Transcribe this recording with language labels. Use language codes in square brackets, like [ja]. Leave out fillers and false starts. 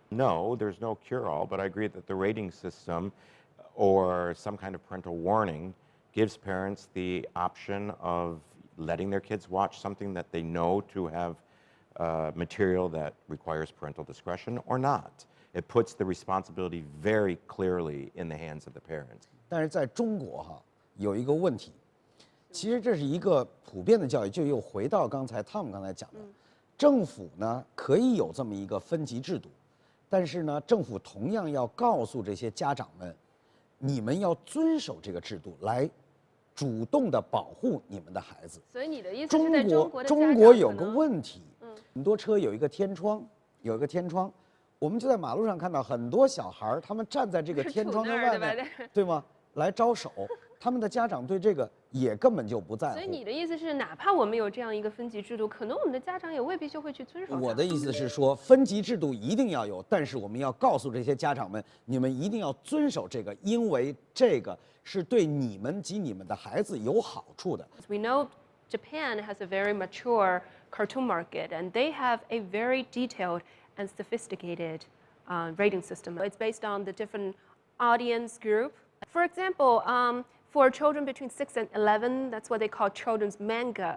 [en] No, there's no cure-all, but I agree that the rating system or some kind of parental warning gives parents the option of letting their kids watch something that they know to have material that requires parental discretion or not. It puts the responsibility very clearly in the hands of the parents. [zh] 但是在中国哈有一个问题，其实这是一个普遍的教育，就又回到刚才汤姆刚才讲的，政府呢可以有这么一个分级制度，但是呢，政府同样要告诉这些家长们，你们要遵守这个制度，来主动的保护你们的孩子。所以你的意思是在中国的家长中国有个问题，很多车有一个天窗，有一个天窗。我们就在马路上看到很多小孩儿，他们站在这个天窗的外面，对吗？来招手，他们的家长对这个也根本就不在乎。所以你的意思是，哪怕我们有这样一个分级制度，可能我们的家长也未必就会去遵守。我的意思是说，分级制度一定要有，但是我们要告诉这些家长们，你们一定要遵守这个，因为这个是对你们及你们的孩子有好处的。 [en] We know Japan has a very mature cartoon market, and they have a very detailed and sophisticated rating system. It's based on the different audience group. For example, for children between 6 and 11, that's what they call children's manga.